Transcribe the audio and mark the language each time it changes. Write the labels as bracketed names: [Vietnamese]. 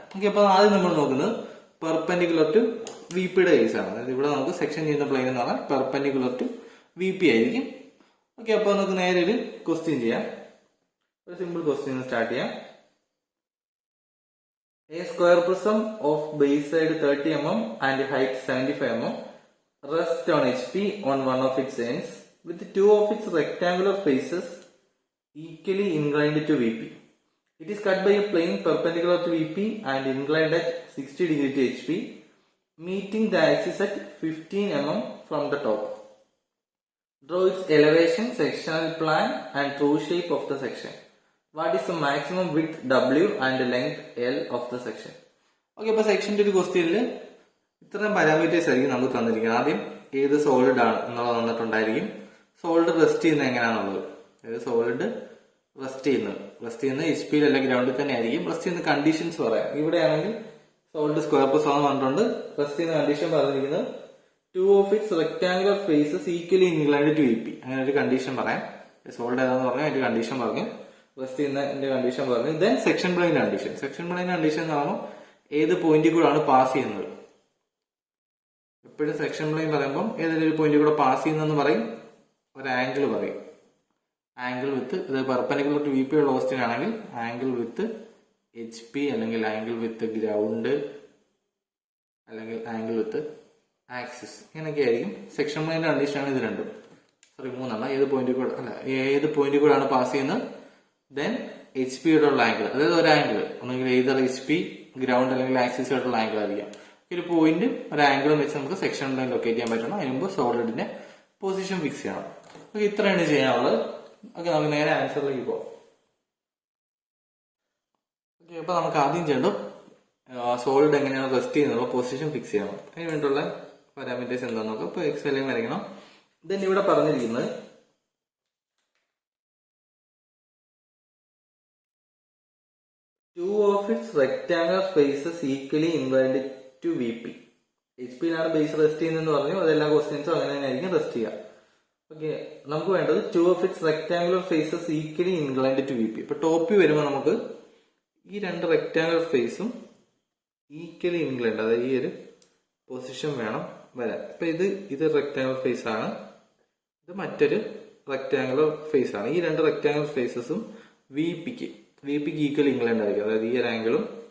[Malayalam] Okay, അപ്പൊ ആദ്യം നമ്മൾ നോക്കുന്നത് പെർപെൻഡിക്കുലർ ടു VP കേസാണ്. അതായത് ഇവിടെ നമുക്ക് സെക്ഷൻ ചെയ്യുന്ന പ്ലെയിൻ എന്ന് പറഞ്ഞാൽ പെർപെൻഡിക്കുലർ ടു VP ആയിരിക്കും. ഓക്കെ, അപ്പൊ നമുക്ക് നേരെ ഒരു ക്വസ്റ്റ്യൻ ചെയ്യാം. ഒരു സിമ്പിൾ ക്വസ്റ്റ്യൻ സ്റ്റാർട്ട് ചെയ്യാം. [English] A square prism of base side 30 mm and height 75 mm rests on HP on one of its ends with 2 of its rectangular faces equally inclined to VP. It is cut by a plane perpendicular to VP and inclined at 60 degree to HP, meeting the axis at 15 mm from the top. Draw its elevation, sectional plan and true shape of the section. What is the maximum width W and length L of the section? [Malayalam] Okay, അപ്പൊ സെക്ഷന്റെ ഒരു ക്വസ്റ്റ്യനിൽ ഇത്രയും parameters ആയിരിക്കും നമുക്ക് തന്നിരിക്കുന്നത്. ആദ്യം ഏത് സോളിഡ് ആണ് എന്നുള്ളത് തന്നിട്ടുണ്ടായിരിക്കും. സോളിഡ് റെസ്റ്റ് ചെയ്യുന്നത് എങ്ങനെയാണെന്നുള്ളത്, അതായത് സോളിഡ് റെസ്റ്റ് ചെയ്യുന്നത് HP അല്ലെങ്കിൽ ഗ്രൗണ്ടിൽ തന്നെ ആയിരിക്കും. റെസ്റ്റ് ചെയ്യുന്ന കണ്ടീഷൻസ് പറയാം. ഇവിടെയാണെങ്കിൽ സോളിഡ് സ്ക്വയർ പ്ലസ് ആണ് പറഞ്ഞിട്ടുണ്ട്. റെസ്റ്റ് ചെയ്യുന്ന കണ്ടീഷൻ പറഞ്ഞിരിക്കുന്നത് [English] 2 of its rectangular faces equally inclined to VP. [Malayalam] അങ്ങനെ ഒരു കണ്ടീഷൻ പറയാം. സോളിഡ് ഏതാന്ന് പറഞ്ഞാൽ അതിന്റെ കണ്ടീഷൻ പറഞ്ഞു, റെസ്റ്റ് ചെയ്യുന്നതിന്റെ കണ്ടീഷൻ പറഞ്ഞു. Then section plain condition. Section plain condition എന്ന് പറയുമ്പോൾ ഏത് പോയിന്റിൽ കൂടെയാണ് പാസ് ചെയ്യുന്നത്. എപ്പോഴും സെക്ഷൻ പ്ലെയിൻ പറയുമ്പോൾ ഏതെങ്കിലും ഒരു പോയിന്റിൽ കൂടെ പാസ് ചെയ്യുന്നെന്ന് പറയും, ഒരു ആംഗിൾ പറയും. ആംഗിൾ വിത്ത്, ഇത് പെർപെൻഡിക്കുലർ ടു VP ഉള്ള ക്വസ്റ്റ്യൻ ആണെങ്കിൽ ആംഗിൾ വിത്ത് HP അല്ലെങ്കിൽ ആംഗിൾ വിത്ത് ഗ്രൗണ്ട് അല്ലെങ്കിൽ ആംഗിൾ വിത്ത് ആക്സിസ്, ഇങ്ങനെയൊക്കെ ആയിരിക്കും സെക്ഷൻ പ്ലെയിൻ കണ്ടീഷനാണ്. ഇത് രണ്ടും, സോറി മൂന്നെണ്ണം. ഏത് പോയിന്റിൽ കൂടെയാണ് പാസ് ചെയ്യുന്നത്, ദെൻ HP യോടുള്ള ആംഗിൾ, അതായത് ഒരു ആംഗിൾ ഒന്നെങ്കിൽ ഏതൊരു HP ഗ്രൗണ്ട് അല്ലെങ്കിൽ ആക്സിസ് ആയിട്ടുള്ള ആംഗിൾ ആയിരിക്കാം. ഒരു പോയിന്റ് ഒരു ആംഗിളും വെച്ച് നമുക്ക് സെക്ഷൻ ലൈൻ ലൊക്കേറ്റ് ചെയ്യാൻ പറ്റണം. അതിന് മുമ്പ് സോളിഡിന്റെ പൊസിഷൻ ഫിക്സ് ചെയ്യണം. ഓക്കെ, ഇത്രയാണ് ചെയ്യാനുള്ളത്. ഓക്കെ, നമുക്ക് നേരെ ആൻസറിലേക്ക് പോകാം. ഓക്കെ, അപ്പൊ നമുക്ക് ആദ്യം ചെയ്യേണ്ടത് സോളിഡ് എങ്ങനെയാണ് റെസ്റ്റ് ചെയ്യുന്നുള്ള പൊസിഷൻ ഫിക്സ് ചെയ്യണം. അതിന് വേണ്ടിയുള്ള പാരാമീറ്റേഴ്സ് എന്താണെന്ന് നോക്കാം. ഇപ്പൊ എക്സെലും വരയ്ക്കണം. [English] then [Malayalam] ഇവിടെ പറഞ്ഞിരിക്കുന്നത് [English] two of its rectangular faces equally inclined to VP. [Malayalam] HP യിലാണ് ബേസ് റെസ്റ്റ് ചെയ്യുന്നതെന്ന് പറഞ്ഞു. അതെല്ലാ ക്വസ്റ്റ്യൻസും അങ്ങനെ തന്നെ ആയിരിക്കും റെസ്റ്റ് ചെയ്യുക. [English] okay, [Malayalam] നമുക്ക് വേണ്ടത് [English] 2 of its rectangular faces equally inclined to VP. [Malayalam] ഇപ്പൊ ടോപ്പ് വ്യൂ വരുമ്പോൾ നമുക്ക് ഈ 2 റെക്ടാങ്കുലർ ഫേസും ഈക്വലി ഇൻക്ലൈൻഡ്, അതായത് ഈ ഒരു പൊസിഷൻ വേണം വരാൻ. ഇപ്പൊ ഇത് റെക്ടാങ്കുലർ ഫേസ് ആണ്, ഇത് മറ്റൊരു റെക്ടാങ്കുലർ ഫേസ് ആണ്. ഈ 2 റെക്ടാങ്കുലർ ഫേസസും VPക്ക് ഈക്വൽ ഇൻക്ലൈൻഡ് ആയിരിക്കും. അതായത് ഈ ഒരു ആംഗിളും